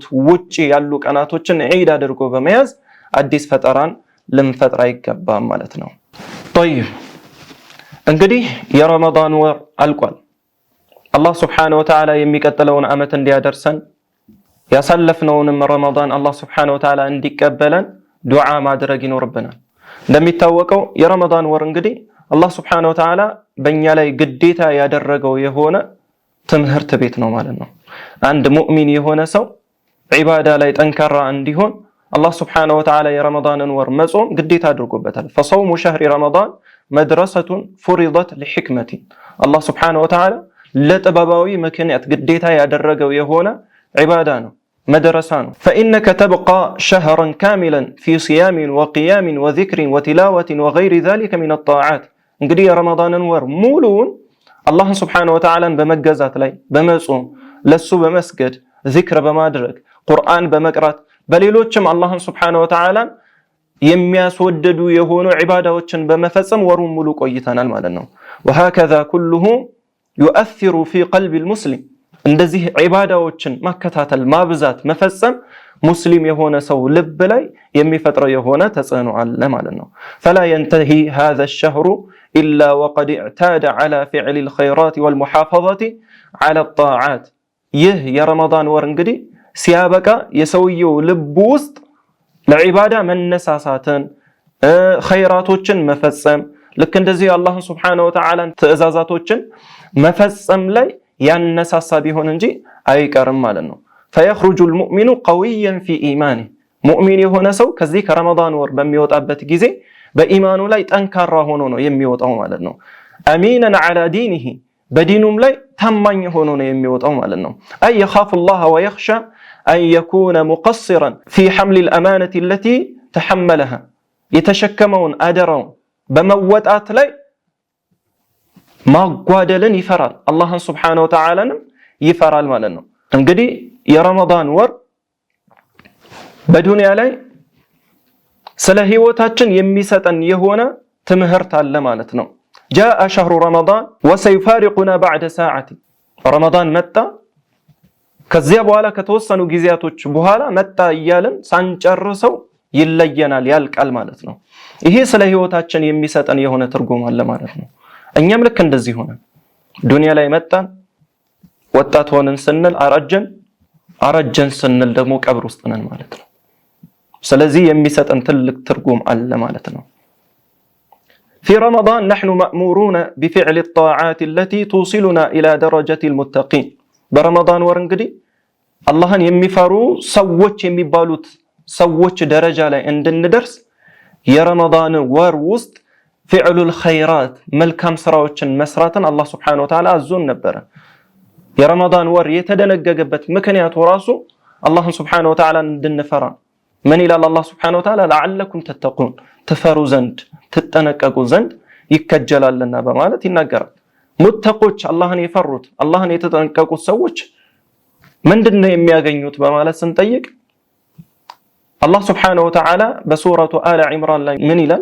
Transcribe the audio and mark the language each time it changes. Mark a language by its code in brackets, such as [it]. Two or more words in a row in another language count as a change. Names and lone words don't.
[am] ውጪ ያሉ ቀናቶችን ዒድ አድርጎ በመያዝ አዲስ ፈጠራን ልንፈጥር አይገባም ማለት ነው። طيب እንግዲህ የረመዳን ወር አልቋል። አላህ [ar] سبحانه وتعالى [am] የሚቀጥለውን አመት እንዲያደርሰን ያሳለፍነውንም ረመዳን አላህ [ar] سبحانه وتعالى [am] እንዲቀበለን ዱዓ ማድረግ ይኖርብናል። እንደሚታወቀው የረመዳን ወር እንግዲህ አላህ [ar] سبحانه وتعالى [am] በእኛ ላይ ግዴታ ያደረገው የሆነ ትምህርት ቤት ነው ማለት ነው። አንድ ሙእሚን የሆነ ሰው ዒባዳ ላይ ጠንካራ እንዲሆን አላህ [ar] سبحانه وتعالى [am] የረመዳንን ወር መጾም ግዴታ አድርጎበታል። [ar] فصوم شهر رمضان مدرسة فرضت لحكمة [am] አላህ Subhanahu [ar] وتعالى [am] ለጥበባዊ ምክንያት ግዴታ ያደረገው የሆነ ዒባዳ ነው፣ መድረሳ ነው። [ar] فإنك تبقى شهرا كاملا في صيام وقيام وذكر وتلاوة وغير ذلك من الطاعات [am] እንግዲህ የረመዳንን ወር ሙሉውን አላህን [ar] سبحانه وتعالى [am] በመገዛት ላይ በመጾም ለሱ በመስገድ ዚክር በማድረግ ቁርአን በመቅራት በሌሎችም አላህን [ar] سبحانه وتعالى [am] የሚያስወደዱ የሆኑ ዒባዳዎችን በመፈጸም ወሩን ሙሉ ቆይተናል ማለት ነው። [ar] وهكذا كله يؤثر في قلب المسلم [am] እንደዚህ ዒባዳዎችን ማከታተል ማብዛት መፈጸም ሙስሊም የሆነ ሰው ልብ ላይ የሚፈጥረው የሆነ ተጽዕኖ አለ ማለት ነው። [ar] فلا ينتهي هذا الشهر إلا وقد اعتاد على فعل الخيرات والمحافظة على الطاعات [am] ይህ የረመዳን ወር እንግዲህ ሲያበቃ የሰውየው ልብ ውስጥ ለዒባዳ መነሳሳትን ኸይራቶችን መፈጸም ልክ እንደዚህ አላህን [ar] سبحانه وتعالى [am] ትዕዛዛቶችን መፈጸም ላይ ያነሳሳ ቢሆን እንጂ አይቀርም ማለት ነው። [ar] فيخرج المؤمن قويا في إيمانه [am] ሙእሚን የሆነ ሰው ከዚህ ከረመዳን ወር በሚወጣበት ጊዜ በኢማኑ ላይ ጠንካራ ሆኖ ነው የሚወጣው ማለት ነው። [ar] أمينا على دينه [am] በዲኑም ላይ ታማኝ ሆኖ ነው የሚወጣው ማለት ነው። [ar] أي يخاف الله ويخشى أن يكون مقصرا في حمل الأمانة التي تحملها [am] የተሸከመውን አደራው በመወጣት ላይ ማጓደልን ይፈራል፣ አላህን [ar] سبحانه وتعالى [am] ይፈራል ማለት ነው። እንግዲህ የረመዳን ወር በዱንያ ላይ ስለ ህይወታችን የሚሰጠን የሆነ ትምህርት አለ ማለት ነው። [ar] جاء شهر رمضان وسيفارقنا بعد ساعة [am] ረመዳን መጣ ከዚያ በኋላ ከተወሰኑ ጊዜያቶች በኋላ መጣ እያልን ሳንጨርሰው ይለየናል ያልቃል ማለት ነው። ይሄ ስለ ህይወታችን የሚሰጠን የሆነ ትርጉም አለ ማለት ነው። እኛም ልክ እንደዚህ ሆነን ዱንያ ላይ መጣን፣ ወጣት ሆነን ስንል አረጀን ስንል ደግሞ ቀብር ውስጥ ነን ማለት ነው። ስለዚህ የሚሰጠን ትልቅ ትርጉም አለ ማለት [ar] ነው። في رمضان نحن مأمورون بفعل الطاعات التي توصلنا إلى درجة المتقين برمضان [am] ወር እንግዲህ አላህን የሚፈሩ ሰዎች የሚባሉት ሰዎች ደረጃ ላይ እንድንደርስ የረመዳን ወር ውስጥ [ar] فعل الخيرات [am] መልካም ስራዎችን መስራትን አላህ [ar] سبحانه وتعالى [am] አዞን ነበር። የረመዳን ወር የተደነገገበት ምክንያቱ ራሱ አላህን [ar] سبحانه وتعالى [am] እንድንፈራ ምን ይላል አላህ [ar] سبحانه وتعالى لعلكم تتقون [am] ተፈሩ ዘንድ ተጠነቀቁ ዘንድ ይከጀላልና በማለት ይናገራል። ሙተቆች አላህን የፈሩት አላህን የተጠነቀቁት ሰዎች ምንድነው የሚያገኙት በማለት ስንጠይቅ አላህ [ar] سبحانه وتعالى [am] በሱረቱ አለ ዒምራን ላይ ምን ይላል?